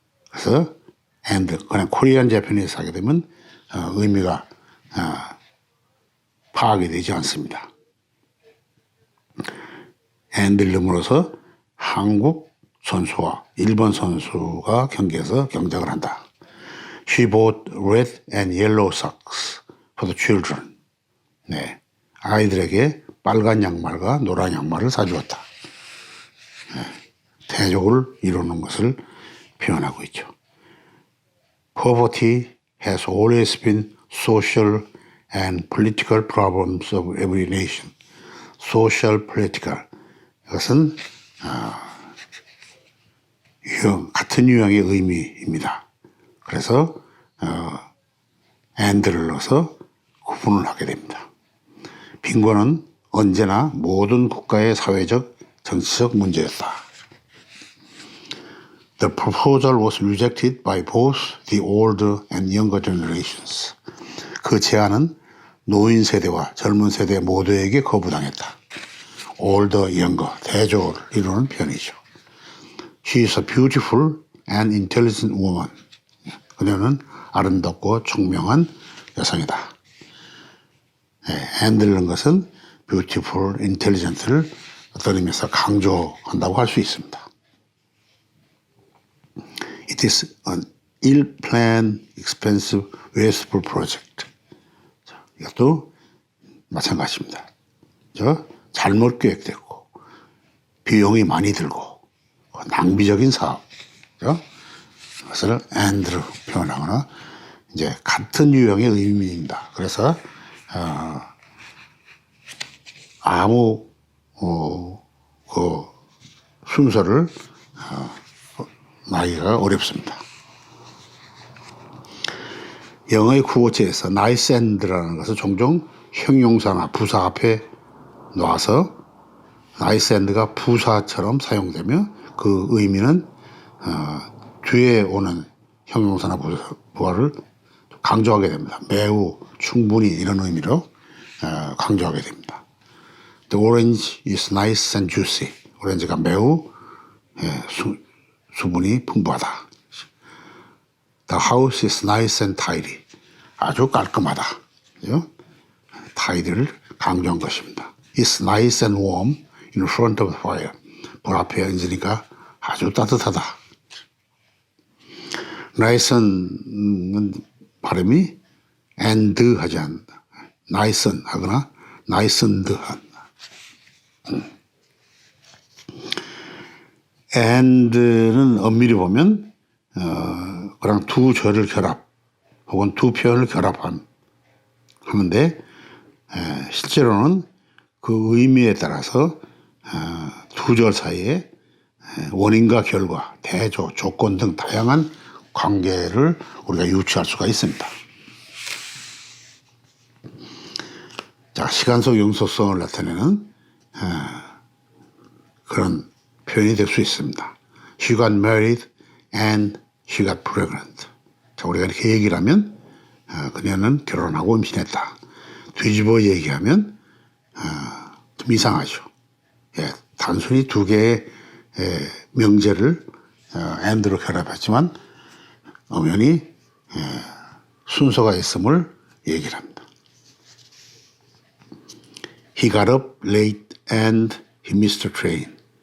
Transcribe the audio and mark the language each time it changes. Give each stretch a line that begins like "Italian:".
Korean: 그래서 and 그냥 Korean, Japanese 하게 되면 의미가 파악이 되지 않습니다. and를 넣음으로써 한국 선수와 일본 선수가 경기에서 경쟁을 한다.
English: She bought red and yellow socks for the children.
Korean: 아이들에게 빨간 양말과 노란 양말을 사주었다. 대조를 이루는 것을 표현하고 있죠.
English: Poverty has always been social and political problems of every nation. Social, political.
Korean: 이것은 같은 유형의 의미입니다. 그래서 and를 넣어서 구분을 하게 됩니다. 빈곤은 언제나 모든 국가의 사회적, 정치적 문제였다.
English: The proposal was rejected by both the older and younger generations.
Korean: 그 제안은 노인 세대와 젊은 세대 모두에게 거부당했다.
English: older, younger,
Korean: 대조를 이루는 편이죠.
English: She is a beautiful and intelligent woman.
Korean: 그녀는 아름답고 총명한 여성이다. and를 넣은 것은 beautiful, intelligent를 어떤 의미에서 강조한다고 할 수 있습니다.
English: It is an ill-planned, expensive, wasteful project.
Korean: 이것도 마찬가지입니다. 잘못 계획됐고 비용이 많이 들고 낭비적인 사업. 그것을 and로 표현하거나 이제 같은 유형의 의미입니다. 그래서 아무 그 순서를 나기가 어렵습니다. 영어의 구어체에서 nice and라는 것은 종종 형용사나 부사 앞에 놔서 nice and가 부사처럼 사용되며 그 의미는 뒤에 오는 형용사나 부사를 강조하게 됩니다. 매우, 충분히 이런 의미로 강조하게 됩니다.
English: The orange is nice and juicy.
Korean: 오렌지가 매우 수분이 풍부하다.
English: The house is nice and tidy.
Korean: 아주 깔끔하다. tidy를 강조한 것입니다.
English: It's nice and warm in front of the fire.
Korean: 불 앞에 앉으니까 아주 따뜻하다. nice는 발음이 and 하지 않는다. nice 하거나 nicened 한. and는 엄밀히 보면 그냥 두 절을 결합 혹은 두 표현을 하는데 실제로는 그 의미에 따라서 두 절 사이에 원인과 결과, 대조, 조건 등 다양한 관계를 우리가 유추할 수가 있습니다. 자, 시간 속 영속성을 나타내는 표현이 될 수 있습니다.
English: She got married and she got pregnant.
Korean: 자, 우리가 이렇게 얘기를 하면 그녀는 결혼하고 임신했다. 뒤집어 얘기하면 좀 이상하죠. 예, 단순히 두 개의 명제를 and로 결합했지만 엄연히 순서가 있음을 얘기를 합니다.
English: He got up late and he missed the train.